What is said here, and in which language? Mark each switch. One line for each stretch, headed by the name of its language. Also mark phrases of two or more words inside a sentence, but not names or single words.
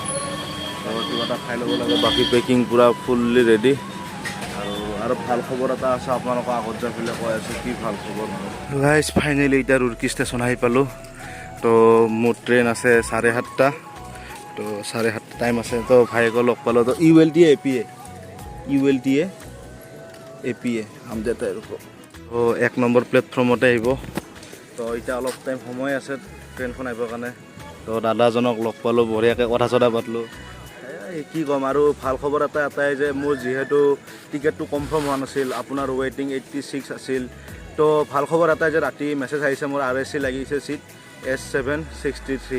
Assamese: তো কিবা এটা খাই ল'ব লাগে, বাকী পেকিং পূৰা
English: fully ready.
Assamese: আৰু ভাল খবৰ এটা আছে আপোনালোকৰ আগত যাই পেলাই কৈ আছোঁ কি ভাল খবৰ। গাইজ ফাইনেলি এতিয়া ৰুড়কি ষ্টেচন আহি পালোঁ। তো মোৰ ট্ৰেইন আছে 7:30। তো 7:30 টাইম আছে। তো ভাইকো লগ পালোঁ।
Hindi: তো ULTA हम जाते हैं रुको।
Assamese: तो 1 নম্বৰ প্লেটফৰ্মতে আহিব। তো এতিয়া অলপ টাইম সময় আছে ট্ৰেইনখন আহিবৰ কাৰণে। তো দাদাজনক লগ পালোঁ, বঢ়িয়াকৈ কথা চথা পাতিলোঁ। কি ক'ম আৰু ভাল খবৰ এটাই যে মোৰ যিহেতু টিকেটটো কনফাৰ্ম হোৱা নাছিল, আপোনাৰ ৱেইটিং 86 আছিল। তো ভাল খবৰ এটাই যে ৰাতি মেছেজ আহিছে মোৰ RAC লাগিছে চিট S763।